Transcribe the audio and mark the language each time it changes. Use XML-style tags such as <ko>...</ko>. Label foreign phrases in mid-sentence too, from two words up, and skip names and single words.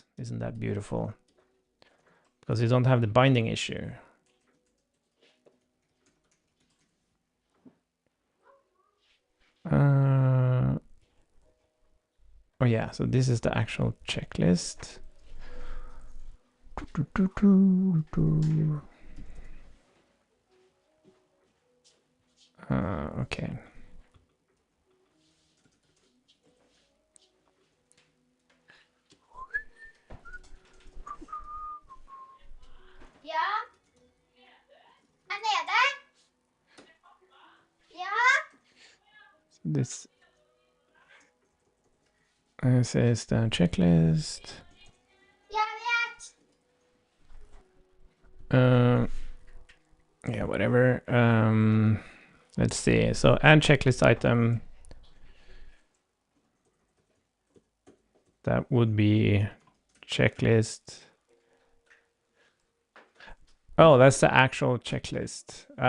<en>Isn't that beautiful? Because you don't have the binding issue. Oh yeah, so this is the actual checklist. Okay.</en> <no>Ja. Er nede. Ja.</no> <en>This is the checklist.</en> <no>Jeg vet.</no> <en>Yeah, whatever. Let's see. So add checklist item. That would be checklist. Oh, that's the actual checklist.</en>